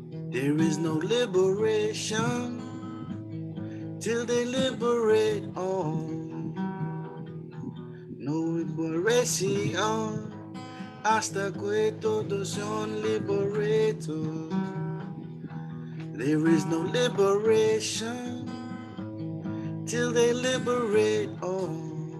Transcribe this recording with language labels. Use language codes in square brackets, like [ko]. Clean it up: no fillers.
[en] There is no liberation till they liberate all. [es] No liberation hasta que todos son liberados. [en] There is no liberation till they liberate all.